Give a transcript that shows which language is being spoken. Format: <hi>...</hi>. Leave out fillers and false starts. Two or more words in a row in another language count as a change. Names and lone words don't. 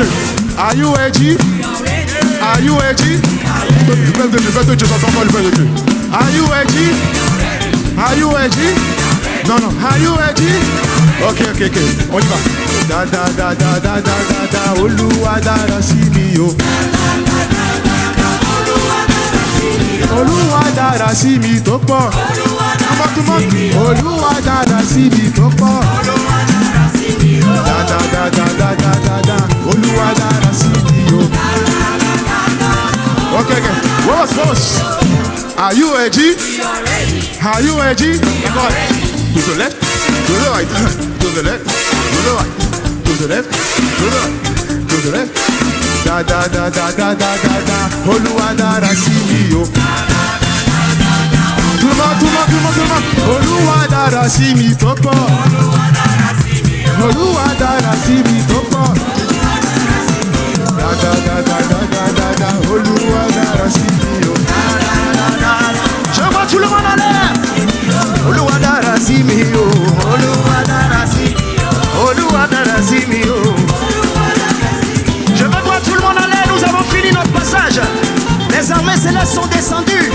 <en>Are you ready? Are you ready?</en> <fr>Fais de Dieu, j'entends pas le fais de Dieu.</fr> <en>Are you ready? Are you ready? Non. Are you ready?</en> <fr>Ok. On y va.</fr> <yo>Da Oluwadara Simio. Oluwadara Simi Topo.</yo> <fr>Tout le monde.</fr> <yo>Oluwadara Simi Topo. Da. Oluwadara Simi. Ok.</yo> <en>Vamos. Are you ready? Are you ready? To the left, to the right, to the left, to the right, to the left, to the right, to the left.</en> <yo>Da. Oluwadara Simi.</yo> <fr>Tout le monde.</fr> <yo>Oluwadara Simi Topo. Oluwadara Simi Topo. Da. Oluwadara Simi.</yo> <fr>Je vois tout le monde en l'air.</fr> <yo>Oluwadara Simi. Oluwadara Simi. Oluwadara Simi.</yo> <fr>Je veux voir tout le monde en l'air. Nous avons fini notre passage. Les armées célestes sont descendues.</fr>